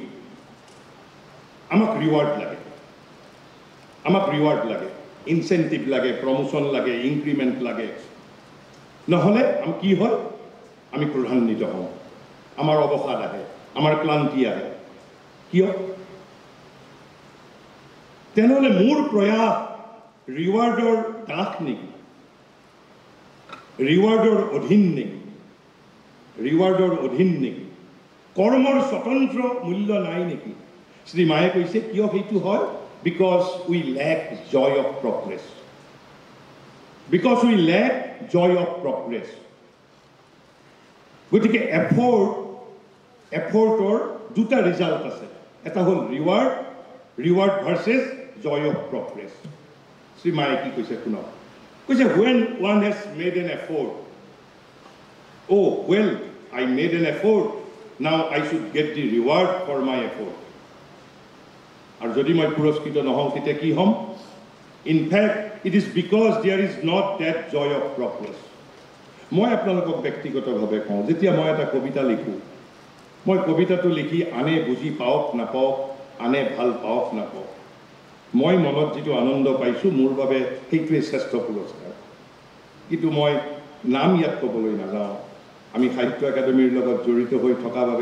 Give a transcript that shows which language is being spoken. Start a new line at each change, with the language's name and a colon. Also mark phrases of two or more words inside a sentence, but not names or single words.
Assamese: আমাক ৰিৱাৰ্ড লাগে ইনচেণ্টিভ লাগে প্ৰমোশ্যন লাগে ইনক্ৰিমেণ্ট লাগে নহ'লে কি হয় আমি ক্ৰোধান্বিত হওঁ আমাৰ অৱসাদ আহে আমাৰ ক্লান্তি আহে কিয় তেনেহ'লে মোৰ প্ৰয়াস ৰিৱাৰ্ডৰ দাস নেকি ৰিৱাৰ্ডৰ অধীন নেকি কৰ্মৰ স্বতন্ত্ৰ মূল্য নাই নেকি শ্ৰীমায়ে কৈছে কিয় সেইটো হয়
English: because we lack joy of progress
Assamese: গতিকে এফৰ্টৰ দুটা ৰিজাল্ট আছে এটা হ'ল
English: reward versus joy of progress
Assamese: শ্ৰীমায়ে কি কৈছে শুনক কৈছে
English: when one has made an effort oh well I made an effort now I should get the reward for my effort
Assamese: আৰু যদি মই পুৰস্কৃত নহওঁ তেতিয়া কি হ'ম
English: in fact it is because there is not that joy of progress
Assamese: মই আপোনালোকক ব্যক্তিগতভাৱে কওঁ যেতিয়া মই এটা কবিতা লিখোঁ মই কবিতাটো লিখি আনে বুজি পাওক নাপাওক আনে ভাল পাওক নাপাওক মই মনত যিটো আনন্দ পাইছোঁ মোৰ বাবে সেইটোৱে শ্ৰেষ্ঠ পুৰস্কাৰ কিন্তু মই নাম ইয়াত ক'বলৈ নাযাওঁ আমি সাহিত্য একাডেমীৰ লগত জড়িত হৈ থকা বাবে